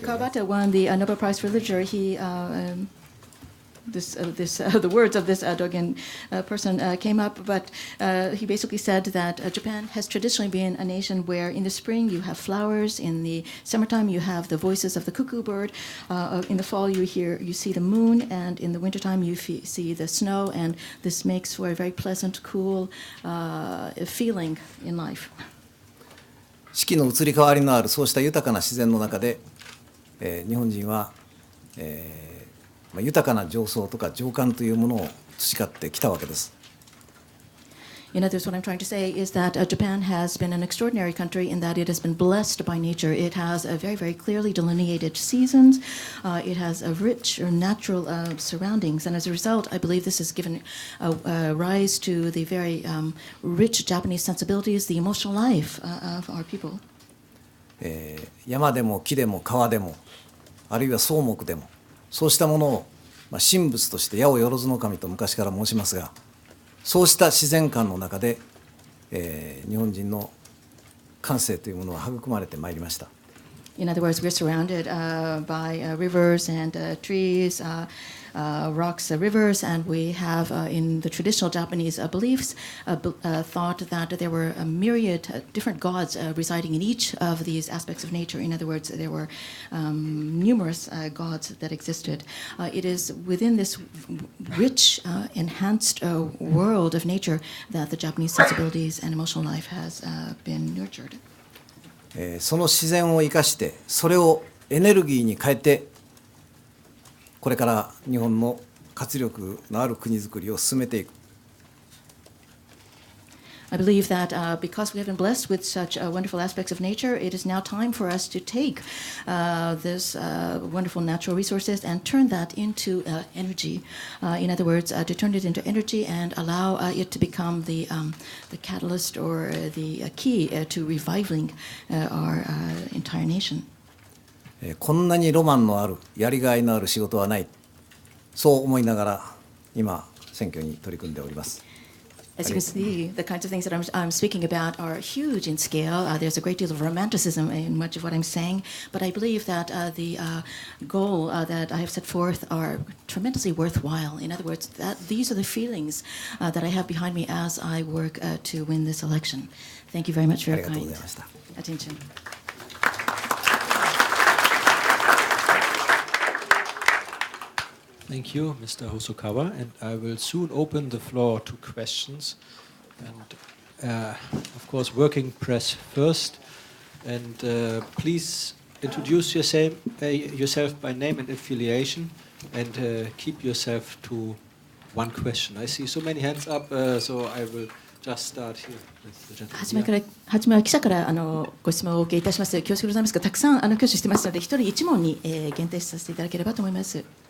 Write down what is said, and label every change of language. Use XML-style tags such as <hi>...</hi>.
<en>Kawabata won the Nobel Prize for Literature, he the words of this Dogen person came up, but he basically said that Japan has traditionally been a nation where in the spring you have flowers, in the summertime you have the voices of the cuckoo bird, in the fall you see the moon, and in the wintertime you see the snow, and this makes for a very pleasant, cool feeling in life.</en> <ja>四季の移り変わりのあるそうした豊かな自然の中で、日本人は、豊かな情操とか情感というものを培ってきたわけです。</ja> <en>In others, what I'm trying to say is that Japan has been an extraordinary country in that it has been blessed by nature. It has a very, very clearly delineated seasons. It has a rich or natural surroundings. And as a result, I believe this has given rise to the very rich Japanese sensibilities, the emotional life of our people.</en> <ja>山でも木でも川でも、あるいは草木でも、そうしたものを、神仏として八百万の神と昔から申しますが、そうした自然観の中で、日本人の感性というものは育まれてまいりました。</ja> <en>In other words, we're surrounded by rivers and trees, rocks, rivers, and we have, in the traditional Japanese beliefs, thought that there were a myriad different gods residing in each of these aspects of nature. In other words, there were numerous gods that existed. It is within this rich, enhanced world of nature that the Japanese sensibilities and emotional life has been nurtured.</en> <ja>その自然を生かしてそれをエネルギーに変えてこれから日本の活力のある国づくりを進めていく。</ja> <en>I believe that because we have been blessed with such wonderful aspects of nature, it is now time for us to take this wonderful natural resources and turn that into energy. In other words, to turn it into energy and allow it to become the catalyst or the key to reviving our entire nation.</en> <ja>こんなにロマンのあるやりがいのある仕事はない、そう思いながら今選挙に取り組んでおります。</ja> <en>As you can see, the kinds of things that I'm speaking about are huge in scale. There's a great deal of romanticism in much of what I'm saying, but I believe that the goal that I have set forth are tremendously worthwhile. In other words, these are the feelings that I have behind me as I work to win this election. Thank you very much for your kind attention. Thank you, Mr. Hosokawa, and I will soon open the floor to questions. And of course, working press first. And please introduce yourself by name and affiliation, and keep yourself to one question. I see so many hands up, so I will just start here with the gentleman.</en> <ja>初めは記者からご質問をお受けいたします。恐縮ございますが、たくさん挙手してますので、一人一問に限定させていただければと思います。</ja>